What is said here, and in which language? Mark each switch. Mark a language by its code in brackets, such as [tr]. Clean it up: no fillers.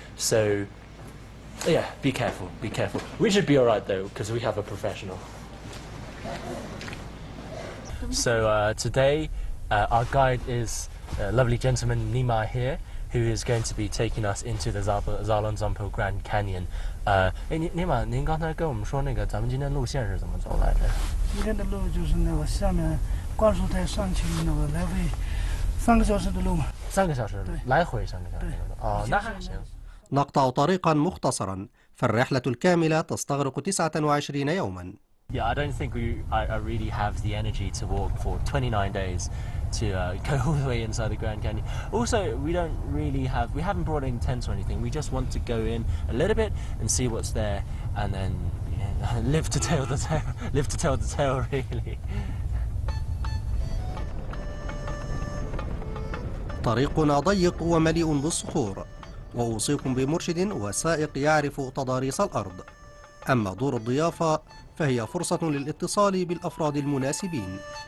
[en] So yeah, be careful, be careful. We should be all right though, because we have a professional. So today our guide is a lovely gentleman Nima here, who is going to be taking us into the Yarlong-Zampa Grand Canyon. [zh] Nima, 您刚才跟我们说那个咱们今天路线是怎么走来着？今天的路就是那个下面灌输台上去那个来回3个小时的路嘛。 3个小时，来回3个小时。哦，那还行。 [ar] نقطع طريقا مختصرا، فالرحلة الكاملة تستغرق 29 يوما. [en] Yeah, I don't think I really have the energy to walk for 29 days to go all the way inside the Grand Canyon. Also, we haven't brought any tents or anything. We just want to go in a little bit and see what's there, and then live to tell the tale, really. [ar] طريقنا ضيق ومليء بالصخور، وأوصيكم بمرشد وسائق يعرف تضاريس الأرض. أما دور الضيافة فهي فرصة للاتصال بالأفراد المناسبين.